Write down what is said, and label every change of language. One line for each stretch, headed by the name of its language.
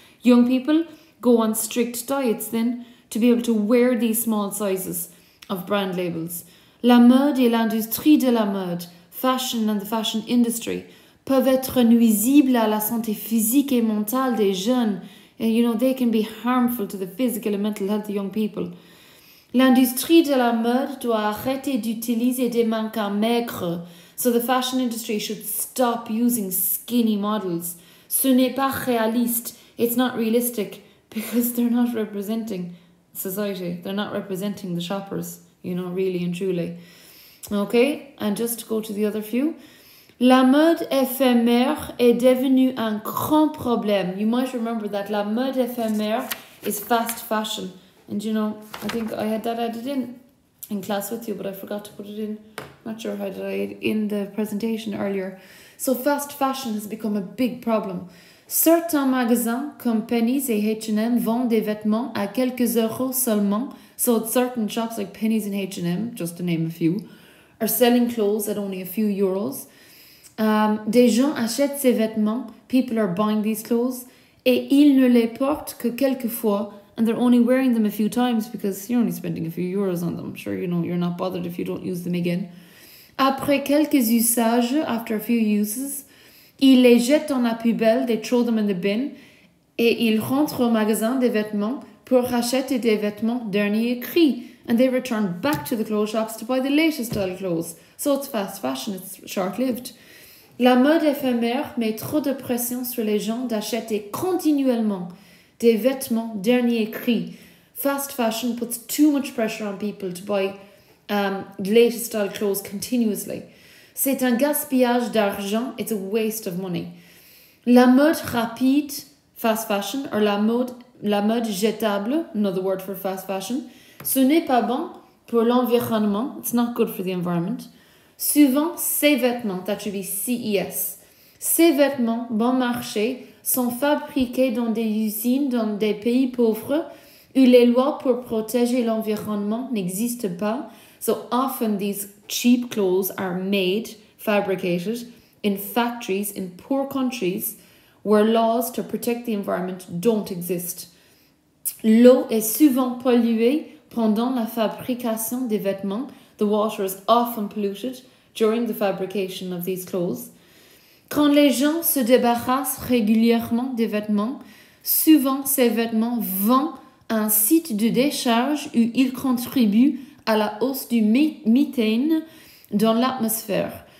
English: Young people go on strict diets then to be able to wear these small sizes of brand labels.
French: La mode et l'industrie de la mode,
English: fashion and the fashion industry,
French: peuvent être nuisibles à la santé physique et mentale des jeunes.
English: And, they can be harmful to the physical and mental health of young people.
French: L'industrie de la mode doit arrêter d'utiliser des mannequins maigres.
English: So the fashion industry should stop using skinny models.
French: Ce n'est pas réaliste.
English: It's not realistic because they're not representing society. They're not representing the shoppers, really and truly. Okay, and just to go to the other few.
French: La mode éphémère est devenue un grand problème.
English: You might remember that
French: la mode éphémère
English: is fast fashion. And I think I had that added in class with you, but I forgot to put it in. Not sure how did I in the presentation earlier. So fast fashion has become a big problem.
French: Certains magasins comme Penny's et H&M vendent des vêtements à quelques euros seulement.
English: So certain shops like Penny's and H&M, just to name a few, are selling clothes at only a few euros.
French: Des gens achètent ces vêtements,
English: people are buying these clothes,
French: et ils ne les portent que quelques fois,
English: and they're only wearing them a few times because you're only spending a few euros on them. Sure, you're not bothered if you don't use them again.
French: Après quelques usages,
English: after a few uses,
French: ils les jettent dans la poubelle,
English: they throw them in the bin,
French: et ils rentrent au magasin des vêtements pour acheter des vêtements dernier cri,
English: and they return back to the clothes shops to buy the latest style clothes. So it's fast fashion, it's short-lived.
French: La mode éphémère met trop de pression sur les gens d'acheter continuellement des vêtements dernier cri.
English: Fast fashion puts too much pressure on people to buy the latest style clothes continuously.
French: C'est un gaspillage d'argent,
English: it's a waste of money.
French: La mode rapide,
English: fast fashion, or
French: la mode jetable,
English: another word for fast fashion,
French: ce n'est pas bon pour l'environnement,
English: it's not good for the environment.
French: Souvent, ces vêtements,
English: that should be CES,
French: ces vêtements bon marché sont fabriqués dans des usines dans des pays pauvres où les lois pour protéger l'environnement n'existent pas.
English: So often these cheap clothes are made, fabricated in factories in poor countries where laws to protect the environment don't exist.
French: L'eau est souvent polluée pendant la fabrication des vêtements.
English: The water is often polluted during the fabrication of these clothes.
French: Quand les gens se débarrassent régulièrement des vêtements, souvent ces vêtements vont à un site de décharge où ils contribuent à la hausse du méthane dans l'atmosphère.